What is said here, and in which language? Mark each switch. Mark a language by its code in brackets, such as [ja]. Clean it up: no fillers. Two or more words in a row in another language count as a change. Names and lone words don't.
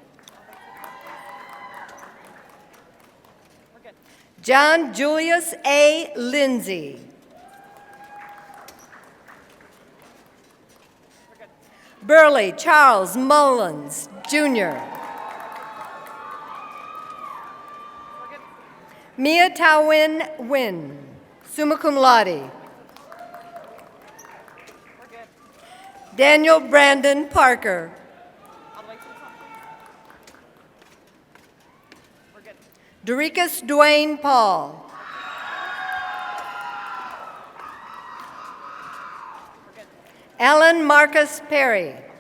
[en] John Julius A. Lindsay. Burley Charles Mullins, Jr. Mia Tawin Win, [la] summa cum laude. [en] Daniel Brandon Parker. Dorikas Dwayne Paul. Alan Marcus Perry.